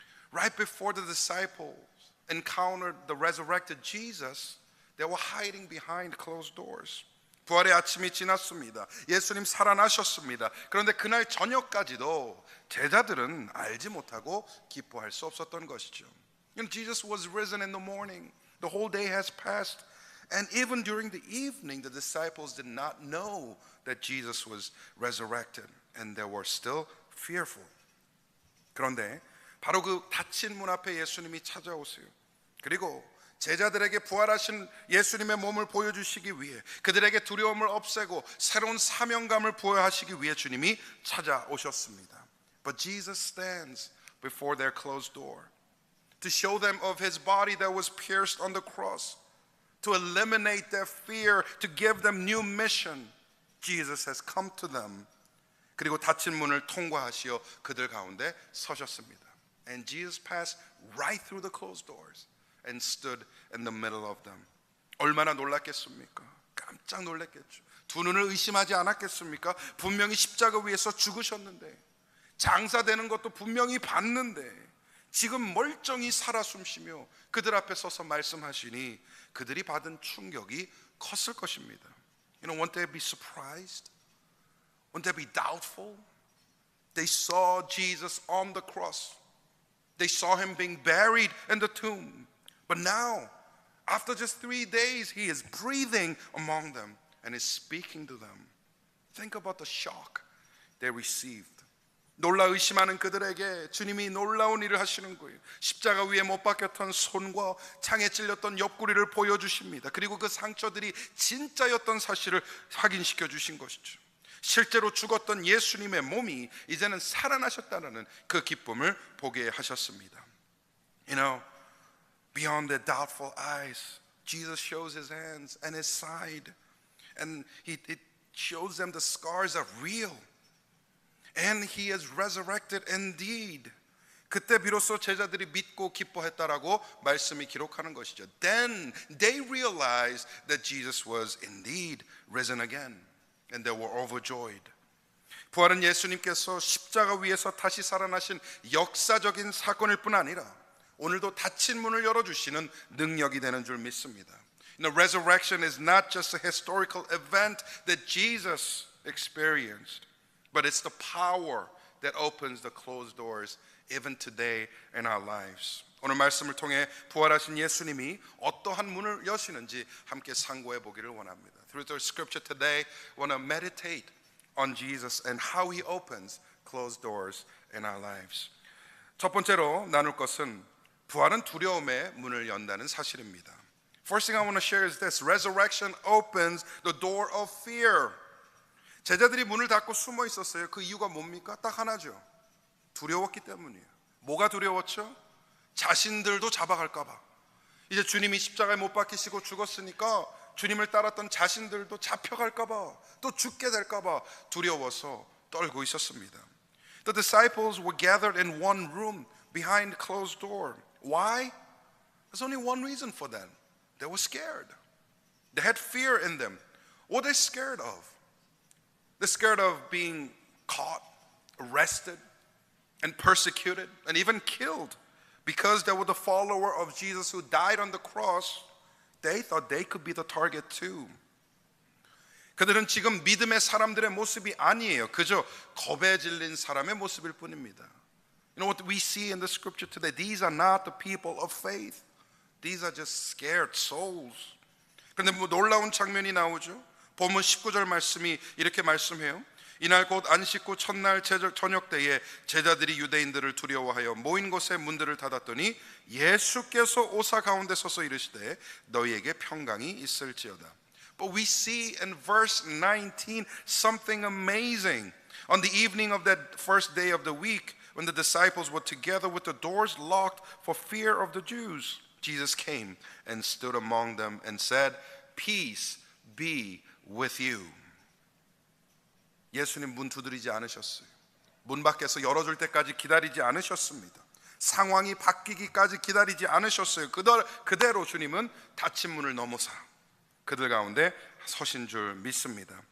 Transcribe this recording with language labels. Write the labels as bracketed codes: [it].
[en] Right before the disciples encountered the resurrected Jesus, they were hiding behind closed doors. [ko] 부활의 아침이 지났습니다. 예수님 살아나셨습니다. 그런데 그날 저녁까지도 제자들은 알지 못하고 기뻐할 수 없었던 것이죠. [en] You know, Jesus was risen in the morning. The whole day has passed. And even during the evening, the disciples did not know that Jesus was resurrected. And they were still fearful. [ko] 그런데 바로 그 닫힌 문 앞에 예수님이 찾아오세요. 그리고 제자들에게 부활하신 예수님의 몸을 보여주시기 위해 그들에게 두려움을 없애고 새로운 사명감을 부여하시기 위해 주님이 찾아오셨습니다. [en] But Jesus stands before their closed door to show them of His body that was pierced on the cross, to eliminate their fear, to give them new mission. Jesus has come to them. [ko] 그리고 닫힌 문을 통과하시어 그들 가운데 서셨습니다. [en] And Jesus passed right through the closed doors and stood in the middle of them. [ko] 얼마나 놀랐겠습니까? 깜짝 놀랐겠죠. 두 눈을 의심하지 않았겠습니까? 분명히 십자가 위에서 죽으셨는데, 장사되는 것도 분명히 봤는데 지금 멀쩡히 살아 숨쉬며 그들 앞에 서서 말씀하시니 그들이 받은 충격이 컸을 것입니다. [en] You know, won't they be surprised? Won't they be doubtful? They saw Jesus on the cross. They saw Him being buried in the tomb. But now, after just 3 days, He is breathing among them and is speaking to them. Think about the shock they received. [ko] 놀라 의심하는 그들에게 주님이 놀라운 일을 하시는 거예요. 십자가 위에 못 박혔던 손과 창에 찔렸던 옆구리를 보여주십니다. 그리고 그 상처들이 진짜였던 사실을 확인시켜 주신 것이죠. 실제로 죽었던 예수님의 몸이 이제는 살아나셨다는 그 기쁨을 보게 하셨습니다. [en] You know, beyond their doubtful eyes, Jesus shows his hands and his side, and it shows them the scars are real. And he is resurrected indeed. [ko] 그때 비로소 제자들이 믿고 기뻐했다라고 말씀이 기록하는 것이죠. [en] Then they realized that Jesus was indeed risen again, and they were overjoyed. [ko] 부활은 예수님께서 십자가 위에서 다시 살아나신 역사적인 사건일 뿐 아니라 오늘도 닫힌 문을 열어주시는 능력이 되는 줄 믿습니다. [en] You know, resurrection is not just a historical event that Jesus experienced, but it's the power that opens the closed doors even today in our lives. [ko] 오늘 말씀을 통해 부활하신 예수님이 어떠한 문을 여시는지 함께 상고해 보기를 원합니다. [en] Through the scripture today, I want to meditate on Jesus and how he opens closed doors in our lives. [ko] 첫 번째로 나눌 것은 부활은 두려움의 문을 연다는 사실입니다. [en] First thing I want to share is this. Resurrection opens the door of fear. [ko] 제자들이 문을 닫고 숨어 있었어요. 그 이유가 뭡니까? 딱 하나죠. 두려웠기 때문이에요. 뭐가 두려웠죠? 자신들도 잡아갈까 봐. 이제 주님이 십자가에 못 박히시고 죽었으니까 주님을 따랐던 자신들도 잡혀갈까 봐, 또 죽게 될까 봐 두려워서 떨고 있었습니다. [en] The disciples were gathered in one room behind closed door. Why? There's only one reason for that. They were scared. They had fear in them. What are they scared of? They're scared of being caught, arrested, and persecuted, and even killed. Because they were the follower of Jesus who died on the cross, they thought they could be the target too. [ko] 그들은 지금 믿음의 사람들의 모습이 아니에요. 그저 겁에 질린 사람의 모습일 뿐입니다. [en] You know what we see in the scripture today? These are not the people of faith. These are just scared souls. [ko] 그런데 뭐 놀라운 장면이 나오죠. 본문 19절 말씀이 이렇게 말씀해요. 이날 곧 안식 후 첫날 저녁 때에 제자들이 유대인들을 두려워하여 모인 곳에 문들을 닫았더니 예수께서 오사 가운데 서서 이르시되 너희에게 평강이 있을지어다. [en] But we see in verse 19 something amazing. On the evening of that first day of the week, when the disciples were together with the doors locked for fear of the Jews, Jesus came and stood among them and said, Peace be with you. [ko] 예수님 문 두드리지 않으셨어요. 문 밖에서 열어줄 때까지 기다리지 않으셨습니다. 상황이 바뀌기까지 기다리지 않으셨어요. 그대로 주님은 닫힌 문을 넘어서 그들 가운데 서신 줄 믿습니다.